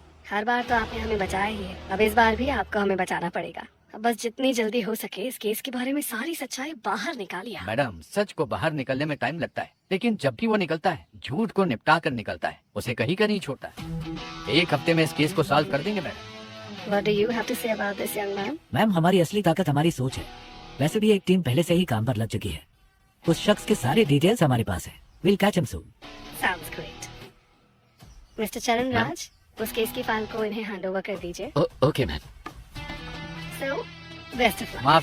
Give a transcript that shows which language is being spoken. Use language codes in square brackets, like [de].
[hi] हर बार तो आपने हमें बचाया ही है, अब इस बार भी आपको हमें बचाना पड़ेगा। अब बस जितनी जल्दी हो सके इस केस के बारे में सारी सच्चाई बाहर निकालिए। मैडम सच को बाहर निकलने में टाइम लगता है, लेकिन जब भी वो निकलता है झूठ को निपटा कर निकलता है, उसे कहीं का नहीं छोड़ता है। 1 हफ्ते में इस केस को सॉल्व कर देंगे madam. [en] What do you have to say about this, young man? [hi] Ma'am हमारी असली ताकत हमारी सोच है। वैसे भी एक टीम पहले से ही काम पर लग चुकी है। उस शख्स के सारे डिटेल्स हमारे पास है। [en] We'll catch him soon. Sounds great. [hi] Mister चरण राज, उस केस की फाइल को इन्हें हैंड ओवर कर दीजिए। [en] Okay ma'am. So, best of luck.